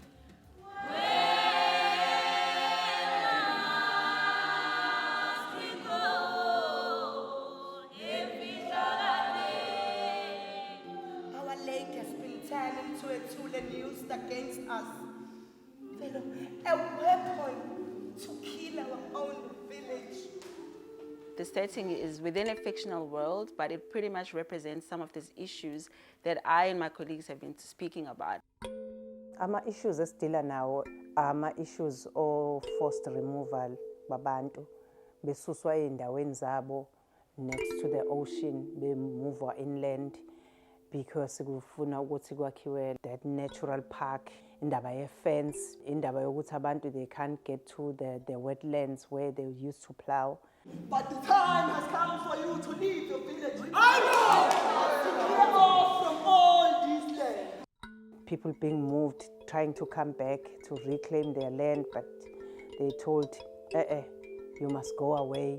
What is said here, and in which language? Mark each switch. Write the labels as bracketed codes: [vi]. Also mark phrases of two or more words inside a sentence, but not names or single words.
[en] Our lake has been turned into a tool and used against us. A weapon to kill our own village. The setting is within a fictional world, but it pretty much represents some of these issues that I and my colleagues have been speaking about. [zu] Ama-issues esidila nawo ama-issues [en] of forced removal [zu] babantu besuswa ey'ndaweni zabo [en] next to the ocean, [zu] bemuvwa [en] inland because [zu] kufuna ukuthi kwakhiwe [en] that natural park, [zu] indaba ye-fence, indaba yokuthi abantu [en] they can't get to the wetlands where they used to plow. But the time has come for you to leave your village. I know! To get off from all these lands. People being moved, trying to come back to reclaim their land, but they told, you must go away.